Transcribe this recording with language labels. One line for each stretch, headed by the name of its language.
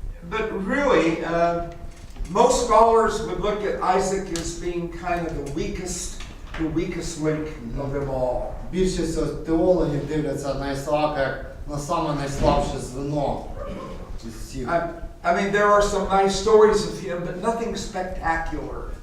English: but really, most scholars would look at Isaac as being kind of the weakest link of them all.
Ukrainian: Більшість теологів дивляться на Ісаака як на саме найслабше звено із всіх.
English: I mean, there are some nice stories of him, but nothing spectacular.